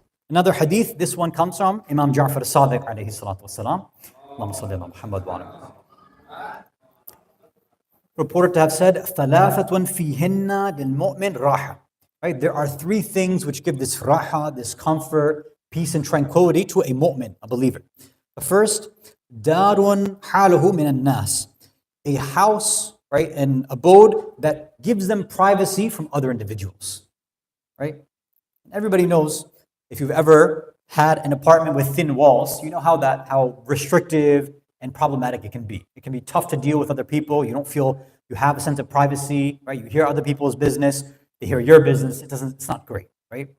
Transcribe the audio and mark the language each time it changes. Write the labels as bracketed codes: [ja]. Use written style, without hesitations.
[en] Another hadith, this one comes from Imam Ja'far as-Sadiq alayhi salatu wassalam. [ar] Allahumma salli ala Muhammad wa ala. [en] Reported to have said, ثَلَاثَةٌ فِيهِنَّ لِلْمُؤْمِنِ رَاحَةٌ. Right? There are three things which give this raha, this comfort, peace and tranquility to a mu'min, a believer. [ar] The first, دَارٌ حَالُهُ مِنَ النَّاسِ. [en] A house, right, an abode that gives them privacy from other individuals. Right? Everybody knows, if you've ever had an apartment with thin walls, you know how restrictive and problematic it can be. It can be tough to deal with other people. You don't feel you have a sense of privacy, right? You hear other people's business, they hear your business. It's not great, right?